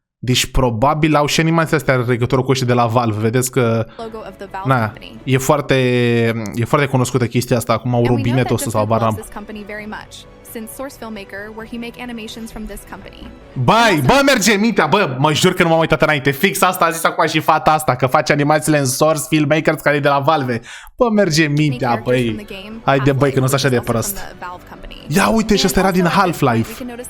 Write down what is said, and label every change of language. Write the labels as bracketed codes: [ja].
[ro] Deci probabil au și animația astea în legătură cu ăștia de la Valve. Vedeți că na, e foarte cunoscută chestia asta. Acum au robinetul ăsta sau barnam. [en] since Source Filmmaker, where he make animations from this company. [ro] Bă, merge mintea, bă, mă jur că nu m-am uitat înainte. Fix asta a zis acum și fata asta, că face animațiile în Source Filmmakers, care e de la Valve. Bă, merge mintea, băi. Haide, băi, că nu sunt așa de prost. Ia uite, și ăsta era din Half-Life.